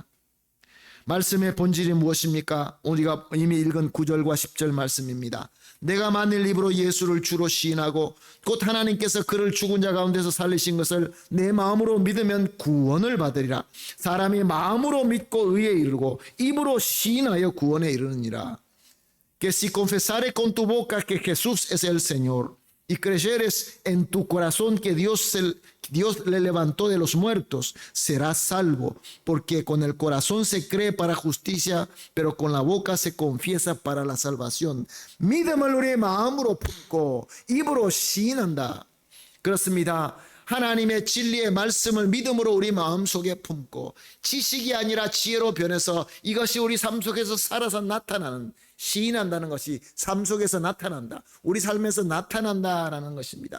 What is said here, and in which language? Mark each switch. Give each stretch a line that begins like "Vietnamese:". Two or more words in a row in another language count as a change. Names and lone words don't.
Korean: 말씀의 본질이 무엇입니까? 우리가 이미 읽은 9절과 10절 말씀입니다. 내가 만일 입으로 예수를 주로 시인하고 곧 하나님께서 그를 죽은 자 가운데서 살리신 것을 내 마음으로 믿으면 구원을 받으리라. 사람이 마음으로 믿고 의에 이르고 입으로 시인하여 구원에 이르느니라.
Spanish: Que si confesares con tu boca que Jesús es el Señor y creyeres en tu corazón que Dios le levantó de los muertos, serás salvo, porque con el corazón se cree para justicia, pero con la boca se confiesa para la salvación.
Korean: 믿음을 우리의 마음으로 품고 입으로 시인한다. 그렇습니다. 하나님의 진리의 말씀을 믿음으로 우리 마음속에 품고 지식이 아니라 지혜로 변해서 이것이 우리 삶 속에서 살아서 나타나는, 시인한다는 것이 삶 속에서 나타난다, 우리 삶에서 나타난다라는 것입니다.